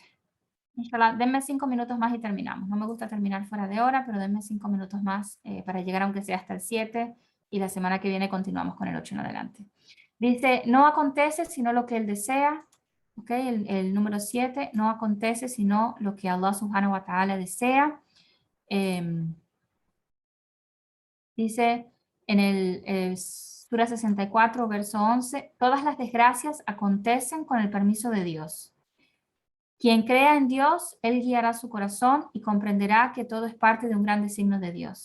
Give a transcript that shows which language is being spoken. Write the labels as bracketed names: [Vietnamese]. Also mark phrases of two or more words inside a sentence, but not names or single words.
[Spanish] Inshallah, denme 5 minutos más y terminamos. No me gusta terminar fuera de hora, pero denme 5 minutos más para llegar aunque sea hasta el 7 y la semana que viene continuamos con el 8 en adelante. Dice, no acontece sino lo que él desea. ¿Ok? El número 7, no acontece sino lo que Allah [Arabic] سبحانه وتعالى [Spanish] desea. Dice en el Sura 64, verso 11, todas las desgracias acontecen con el permiso de Dios. Quien crea en Dios, Él guiará su corazón y comprenderá que todo es parte de un gran designio de Dios.